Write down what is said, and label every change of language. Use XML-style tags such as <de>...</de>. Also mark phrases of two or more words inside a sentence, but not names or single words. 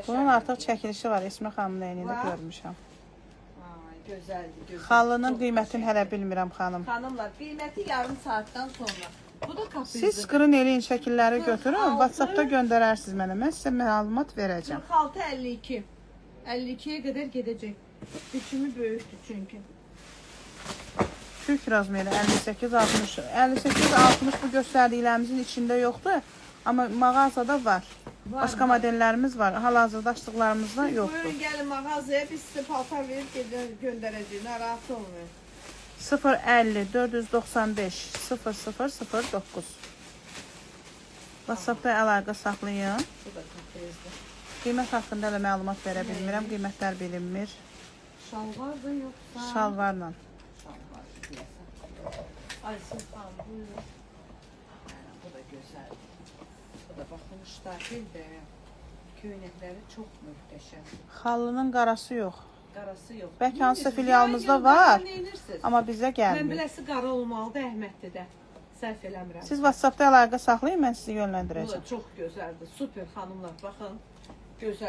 <az>Bunun artıq çəkilişi var. Esmə xanımın əynində Var. görmüşəm. Ay, gözəldir, gözəl. Xallının Çox qiymətini qəşəng. hələ bilmirəm xanım. Xanımlar, qiyməti yarım saatdan sonra. Bu da kaprizdir. Siz skrin eləyin, şəkilləri 46. götürün. WhatsApp-da göndərərsiniz mənə. Mən sizə məlumat verəcəm. 46-52.</az> <tr>52'ye kadar gidecek. Biçimi böyüktü çünkü.</tr> <az>Türk razmeri 58-60. 58-60 bu göstərdiklərimizin içində yoxdur. Amma mağazada var. Başqa modellərimiz var. Hal-hazırda açdıqlarımızda yoxdur.</az> <tr>Buyurun gelin mağazaya, biz size paltar verip göndereceğiz.</tr> <az>Narahat olmayın. 050 495 0009. WhatsApp-da əlaqə saxlayın. Bu da kaprizdir. Qiymət haqqında da məlumat verə bilmirəm. Qiymətlər bilinmir.</az> <tr>Şalvar da yoksa? Şalvarla.</tr> <az>Şalvar diyesen. Ay Sultan buyur.</az> <tr>Bu da güzel. Bu da bakın ştafil de.</tr> <az>Köynəkləri çox möhtəşəm. Xallının qarası yox. Qarası yox. Bəlkə hansısa Neyiniz? filialımızda Yayın var. neyinirsiniz? Amma bizə Mən gəlmir. biləsi qara olmalıdır Əhməddə də. Səhv eləmirəm. Siz WhatsApp-da əlaqə saxlayın, mən sizi Bu da yönləndirəcəm. çox gözəldir. Super xanımlar, baxın. Gözəl.</az>